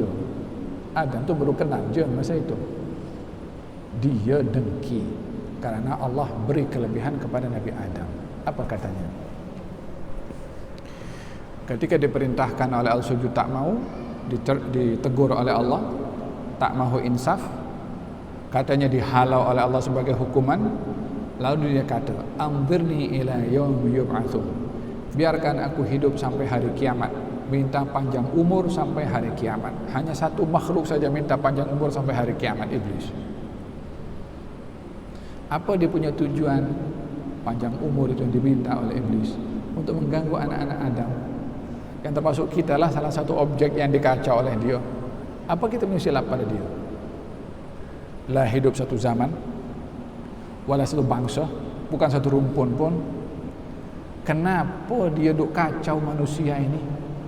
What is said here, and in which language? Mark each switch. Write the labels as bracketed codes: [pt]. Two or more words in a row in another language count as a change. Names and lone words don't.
[ms] Adam tu baru kenal je masa itu. Dia dengki karena Allah beri kelebihan kepada Nabi Adam. Apa katanya? Ketika diperintahkan oleh al-sujud tak mau, ditegur oleh Allah, tak mahu insaf, katanya dihalau oleh Allah sebagai hukuman. Lalu dia kata, [ar] أنظرني إلى يوم يبعثون, [ms] biarkan aku hidup sampai hari kiamat. Minta panjang umur sampai hari kiamat. Hanya satu makhluk saja minta panjang umur sampai hari kiamat, iblis. Apa dia punya tujuan panjang umur itu yang diminta oleh iblis? Untuk mengganggu anak-anak Adam, yang termasuk kita lah salah satu objek yang dikacau oleh dia. Apa kita punya silap pada dia? Lah hidup satu zaman, wala satu bangsa, bukan satu rumpun pun. Kenapa dia duk kacau manusia ini?